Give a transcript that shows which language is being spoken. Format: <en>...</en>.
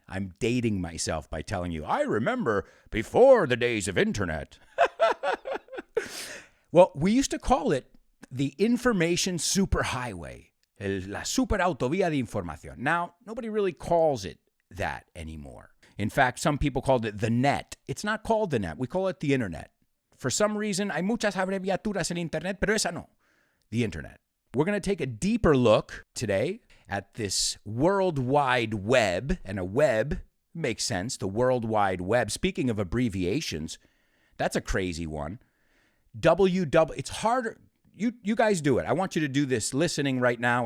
<en>I'm dating myself by telling you, I remember before the days of internet. Well, we used to call it the information superhighway.</en> <es>La superautovía de información.</es> <en>Now, nobody really calls it that anymore. In fact, some people called it the net. It's not called the net. We call it the internet. For some reason,</en> <es>hay muchas abreviaturas en internet, pero esa no.</es> <en>The internet. We're going to take a deeper look today at this World Wide Web. And a web makes sense, the World Wide Web. Speaking of abbreviations, that's a crazy one. It's harder. You guys do it. I want you to do this listening right now.</en>